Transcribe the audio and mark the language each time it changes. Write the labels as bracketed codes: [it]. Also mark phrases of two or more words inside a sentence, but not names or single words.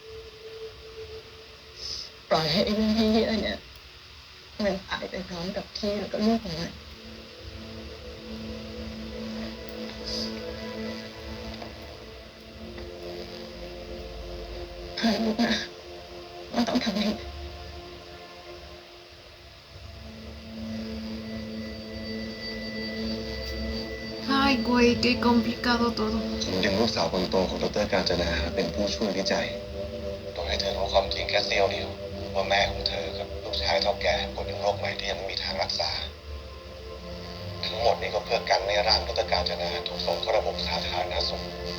[th] ปล่อยให้ไอ้เรื่องที่เยอะเนี่ยมันตายไปพร้อมกับพี่แล้วก็ลูกของมันเธอรู้นะว่าต้องทำยังไง [es] Ay, güey, qué complicado todo. [th] ผมดึงลูกสาวคนโตของดร.กาญจนาเป็นผู้ช่วยวิจัยโดยให้เธอรู้ความจริงแค่เสี้ยวเดียวว่าแม่ของเธอกับลูกชายเท่าแก่ป่วยเป็นโรคใหม่ที่ยังไม่มีทางรักษา ทั้งหมดนี้ก็เพื่อกันไม่ให้ร่างดร.กาญจนาถูกส่งเข้าระบบสาธารณสุข